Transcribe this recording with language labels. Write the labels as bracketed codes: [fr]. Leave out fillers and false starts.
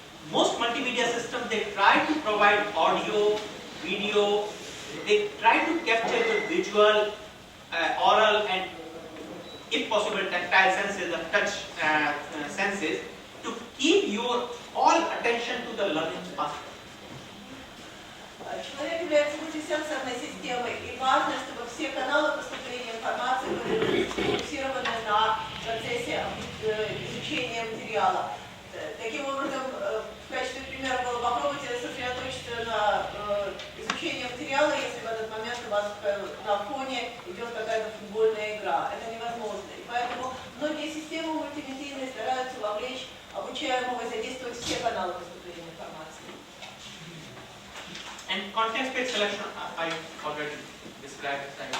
[en] Most multimedia systems, they try to provide audio, video, they try to capture the visual, oral, and if possible tactile senses, the touch senses, to keep your all attention to the learning aspect. [ru] Человек является мультисенсорной системой, и важно, чтобы все каналы поступления информации были сфокусированы на процессе изучения материала. Таким образом, в качестве примера было попробуйте сосредоточиться на изучении материала, если в этот момент у вас на фоне идет какая-то футбольная игра. Это невозможно. И поэтому многие системы мультимедийные стараются вовлечь обучаемого и задействовать все каналы поступления информации. [en] And context-based selection, I already described it.